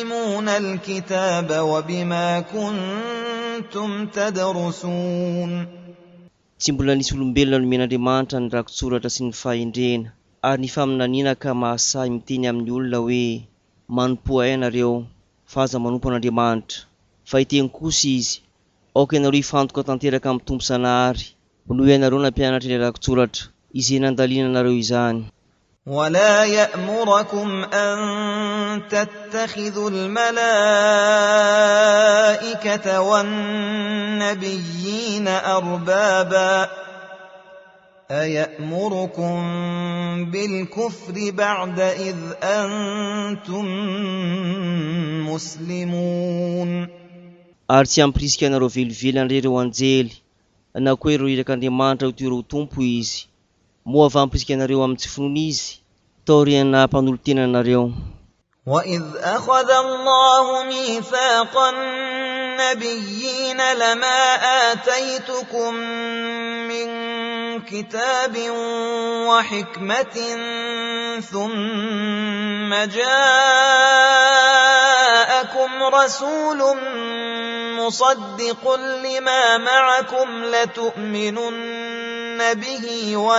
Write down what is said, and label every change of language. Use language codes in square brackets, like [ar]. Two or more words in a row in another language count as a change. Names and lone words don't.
[ar] الكتاب وبما كنتم تدرسون. [mg] Tsy mbola nisy olombelona nomen'Andriamanitra ny rakotsoratra sy ny fahendrena, ary ny faminaniana ka mahasahy miteny amin'ny olona hoe manompo ahy ianareo fa aza manompo an'Andriamanitra. Fa hiteny kosa izy, aoka ianareo hifantoka tanteraka amin'ny tompo sanahary noho ianareo nampianatra ilay rakotsoratra izay nandaliana anareo izany. [ar] ولا يأمركم أن تتخذوا الملائكة والنبيين أربابا أيأمركم بالكفر بعد إذ أنتم مسلمون. [mg] Ary tsy hampirisika anareo velovelany ireo anjely na koa ireo irak'Andriamanitra ho toy ireo tompo izy, moa avy hampirisika anareo amin'ny tsy finoana izy taoriana mpanolotena anareo. [ar] وإذ أخذ الله ميثاق النبيين لما آتيتكم من كتاب وحكمة ثم جاءكم رسول مصدق لما معكم لتؤمنن به